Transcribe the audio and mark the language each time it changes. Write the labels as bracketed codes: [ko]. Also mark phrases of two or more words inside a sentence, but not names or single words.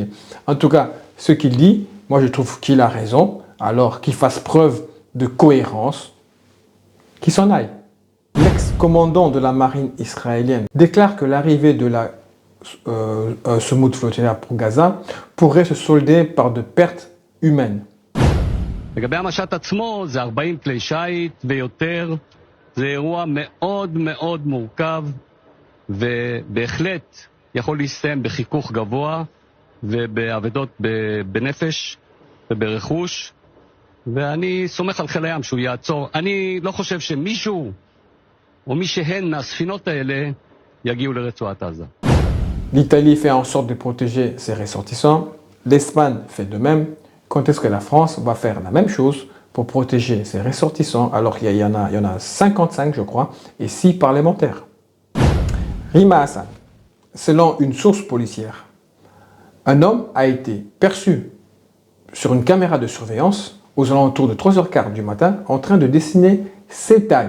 [fr] En tout cas, ce qu'il dit, moi je trouve qu'il a raison. Alors qu'il fasse preuve de cohérence, qu'il s'en aille. L'ex-commandant de la marine israélienne déclare que l'arrivée de la semoute flottillard pour Gaza pourrait se solder par de pertes humaines. [he] לגבי המשט עצמו, זה 40 כלי שיט ויותר, זה אירוע מאוד מאוד מורכב, ובהחלט יכול להסתיים בחיכוך גבוה, ובאבדות בנפש וברכוש, ואני סומך על חיל הים שהוא יעצור. אני לא חושב שמישהו, או מי שהן מהספינות האלה, יגיעו לרצועת עזה. [fr] L'Italie fait en sorte de protéger ses ressortissants, l'Espagne fait de même. Quand est-ce que la France va faire la même chose pour protéger ses ressortissants alors qu'il y en a 55 je crois et 6 parlementaires? Rima Hassan, selon une source policière, un homme a été perçu sur une caméra de surveillance aux alentours de 3h15 du matin en train de dessiner ses tags.